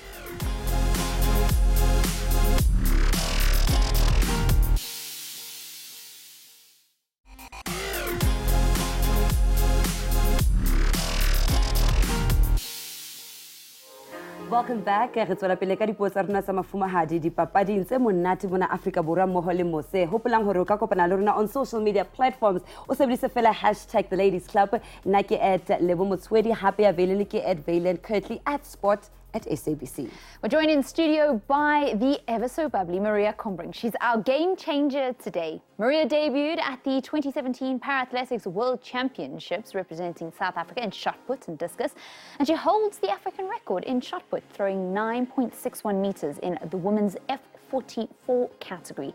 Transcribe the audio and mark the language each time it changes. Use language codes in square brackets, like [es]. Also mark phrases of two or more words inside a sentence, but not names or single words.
[en] Welcome back. [st] Re tswela pele ka dipuo tsa rona tsa mafumahadi dipapading tse monate mona Afrika Borwa mmoho le mose. Hopolang hore o ka kopana le rona [en] on social media platforms. [st] O sebedise fela hashtag the Ladies Club. Nna ke @LebelMotswedi, hape ya Valen ke @Valen Kirtley @Sport at SABC. [en] We're joined in studio by the ever so bubbly Maria Combrink. She's our game changer today. Maria debuted at the 2017 Para-Athletics World Championships representing South Africa in shot put and discus, and she holds the African record in shot put, throwing 9.61 meters in the women's F44 category.